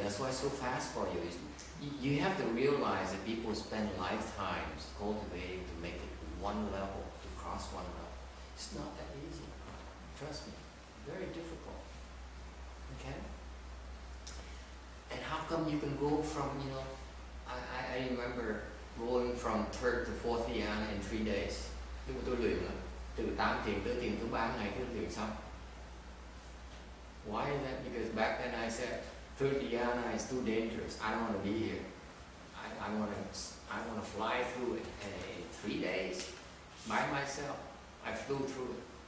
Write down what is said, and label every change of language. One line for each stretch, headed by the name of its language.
English: That's why it's so fast for you. You have to realize that people spend lifetimes cultivating to make it one level, to cross one level. It's not that easy. Trust me. Very difficult. Okay? And how come you can go from, I remember going from third to fourth dhyana in 3 days.
Vietnamese: Lúc mà tôi luyện từ 8 thiền tới thiền thứ 3 ngày tôi luyện xong.
English: Why is that? Because back then I said, third dhyana is too dangerous. I don't want to be here. I want to fly through it in 3 days. by myself. I flew through it.